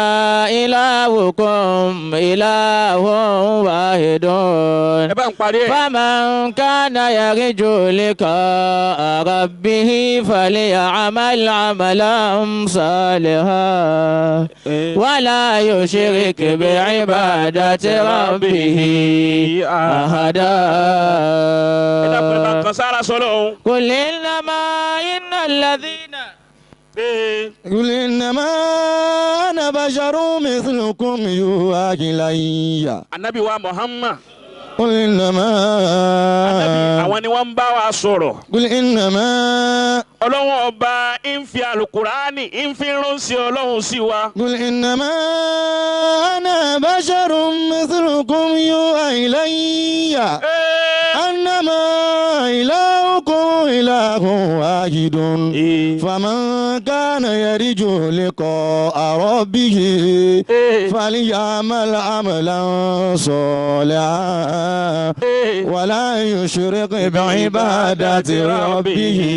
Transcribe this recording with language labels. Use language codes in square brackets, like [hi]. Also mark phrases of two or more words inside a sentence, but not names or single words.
[ar] إلهكم إله واحد فمن كان يرجو لقاء ربه فليعمل عملا صالحا ولا يشرك بعبادة ربه أحدا. قل إنما إن الذين قل إنما أنا بشر مثلكم يوحى إلي. [yo] Ànábì wa Muhammad. [ar] قل إنما [yo] àwọn ni wọ́n ń bá wa sọ̀rọ̀. [ar] قل إنما [yo] Ọlọ́run ọba ń fi alukurani ń fi ránṣẹ́ Ọlọ́run sí wa. [ar] قل إنما أنا بشر مثلكم يوحى إلي أنما إلهكم إله واحد فمن كان يرجو لقاء ربه فليعمل عملا صالحا ولا يشرك بعبادة ربه